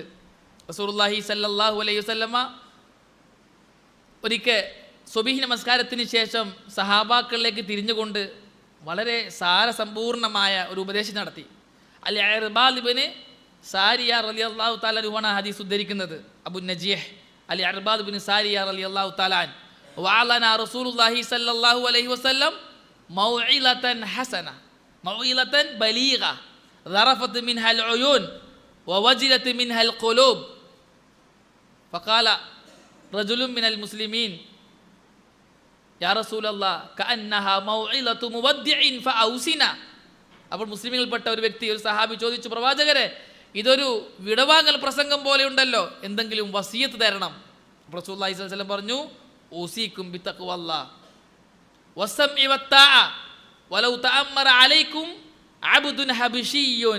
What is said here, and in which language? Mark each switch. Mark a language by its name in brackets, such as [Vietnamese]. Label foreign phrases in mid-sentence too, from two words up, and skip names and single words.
[Arabic] رسول الله صلى الله عليه وسلم [Malayalam] ഒരിക്കൽ സുബ്ഹി നമസ്കാരത്തിന് ശേഷം സഹാബാക്കളിലേക്ക് തിരിഞ്ഞുകൊണ്ട് വളരെ സാരസമ്പൂർണമായ ഒരു ഉപദേശം നടത്തി. അൽ ഇർബാദ് ഇബ്നു സാരിയ [Arabic] رضي الله تعالى عنه [Malayalam] ഹദീസ് ഉദ്ധരിക്കുന്നത്. [Arabic] أبو نجيح العرباض بن سارية رضي الله تعالى عن وعظنا رسول الله صلى الله عليه وسلم موعظة حسنة موعظة بليغة ظرفت منها العيون ووجلت منها القلوب فقال رجل من المسلمين يا رسول الله كأنها موعظة مودع فأوصنا. [Malayalam] അപ്പോൾ മുസ്ലിമുകൾപ്പെട്ട ഒരു വ്യക്തി, ഒരു സഹാബി ചോദിച്ചു, പ്രവാചകരെ ഇതൊരു വിടവാങ്ങൽ പ്രസംഗം പോലെ ഉണ്ടല്ലോ, എന്തെങ്കിലും വസിയത്ത് തരണം. [Arabic] رسول الله صلى الله عليه وسلم പറഞ്ഞു, أوصيكم بتقوى الله والسمع والطاعة ولو تأمر عليكم عبد حبشي.